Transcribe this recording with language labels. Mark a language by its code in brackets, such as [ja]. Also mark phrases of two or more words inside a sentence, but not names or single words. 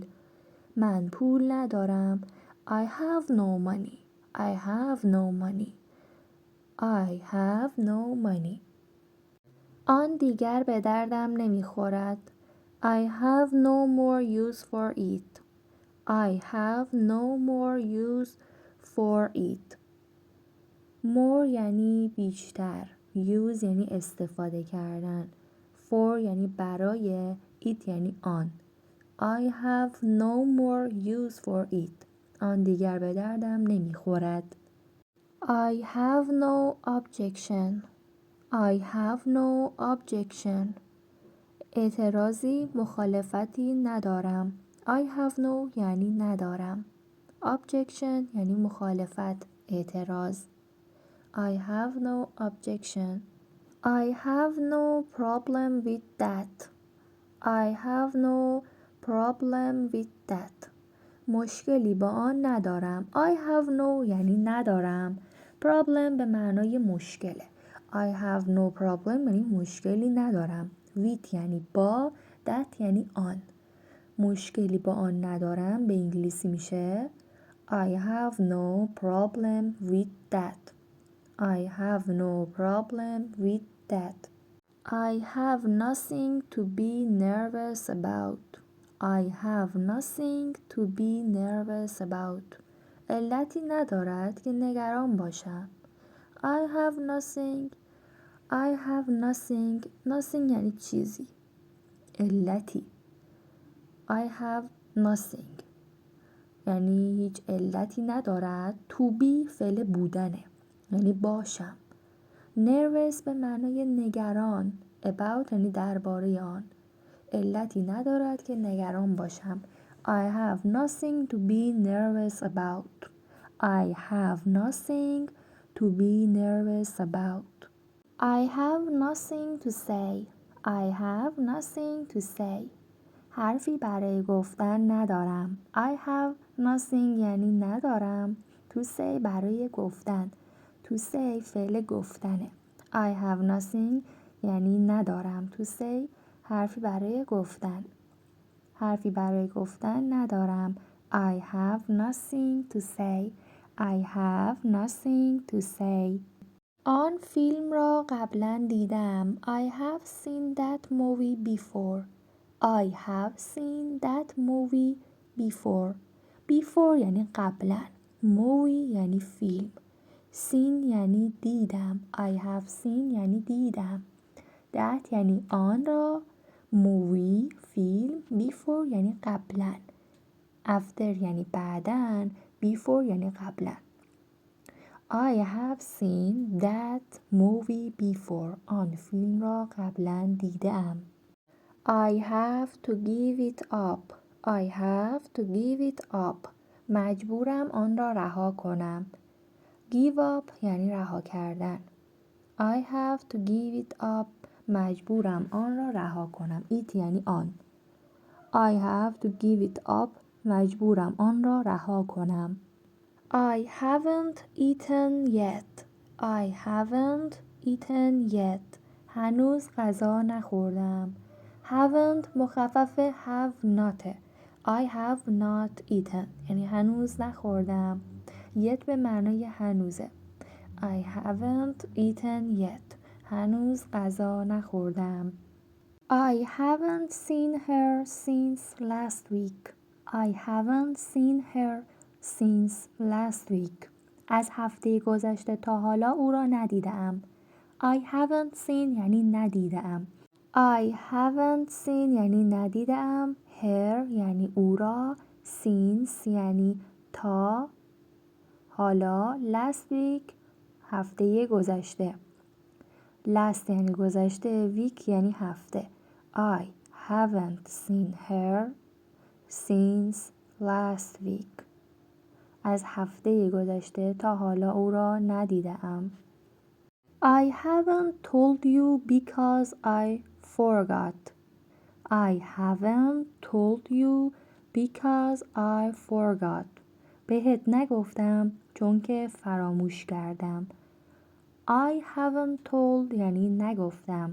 [fa] من پول ندارم. [en] I have no money. I have no money. I have no money. [fa] آن دیگر به دردم نمیخورد. [en] I have no more use for it. I have no more use for it. [fa] more یعنی بیشتر. use یعنی استفاده کردن. for یعنی برای. it یعنی آن. [en] I have no more use for it. [fa] آن دیگر به دردم نمیخورد. [en] I have no objection. I have no objection. [fa] اعتراضی، مخالفتی ندارم. [en] I have no [fa] یعنی ندارم. objection یعنی مخالفت، اعتراض. [en] I have no objection. I have no problem with that. I have no problem with that. [fa] مشکلی با آن ندارم. [en] I have no [fa] یعنی ندارم. problem به معنای مشکله. [en] I have no problem [fa] یعنی مشکلی ندارم. with یعنی با. that یعنی آن. مشکلی با آن ندارم به انگلیسی میشه [en] I have no problem with that. I have no problem with that. I have nothing to be nervous about. I have nothing to be nervous about. [fa] علتی ندارد که نگران باشم. [en] I have nothing. I have nothing. [fa] Nothing یعنی چیزی. علتی. [en] I have nothing [fa] یعنی هیچ علتی ندارد. [en] to be [fa] فعل بودنه یعنی باشم. nervous به معنای نگران. about یعنی درباره آن. علتی ندارد که نگران باشم. [en] I have nothing to be nervous about. I have nothing to be nervous about. I have nothing to say. I have nothing to say. [fa] حرفی برای گفتن ندارم. [en] I have nothing [fa] یعنی ندارم. [en] To say [fa] برای گفتن. [en] To say [fa] فعل گفتنه. [en] I have nothing [fa] یعنی ندارم. [en] To say [fa] حرفی برای گفتن. حرفی برای گفتن ندارم. [en] I have nothing to say. I have nothing to say. [fa] آن فیلم را قبلا دیدم. [en] I have seen that movie before. I have seen that movie before. [fa] Before یعنی قبلا. Movie یعنی فیلم. Seen یعنی دیدم. [en] I have seen [fa] یعنی دیدم. That یعنی آن را. Movie فیلم. Before یعنی قبلا. After یعنی بعداً. Before یعنی قبلا. [en] I have seen that movie before. [fa] آن فیلم را قبلا دیدم. [en] I have to give it up. I have to give it up. [fa] مجبورم آن را رها کنم. [en] Give up [fa] یعنی رها کردن. [en] I have to give it up. [fa] مجبورم آن را رها کنم. It یعنی آن. [en] I have to give it up. [fa] مجبورم آن را رها کنم. [en] I haven't eaten yet. I haven't eaten yet. [fa] هنوز غذا نخوردم. [en] Haven't مخفف have not. I have not eaten [fa] یعنی هنوز نخوردم. Yet به معنای هنوزه. [en] I haven't eaten yet. [fa] هنوز غذا نخوردم. [en] I haven't seen her since last week. I haven't seen her since last week. [fa] از هفته گذشته تا حالا او را ندیدم. [en] I haven't seen [fa] یعنی ندیدم. [en] I haven't seen [fa] یعنی ندیدم. Her یعنی او را. Since یعنی تا حالا. [en] Last week [fa] هفته گذشته. Last یعنی گذشته. Week یعنی هفته. [en] I haven't seen her since last week. [fa] از هفته گذشته تا حالا او را ندیدم. [en] I haven't told you because I forgot. I haven't told you because I forgot. [fa] بهت نگفتم چون که فراموش کردم. [en] I haven't told [fa] یعنی نگفتم.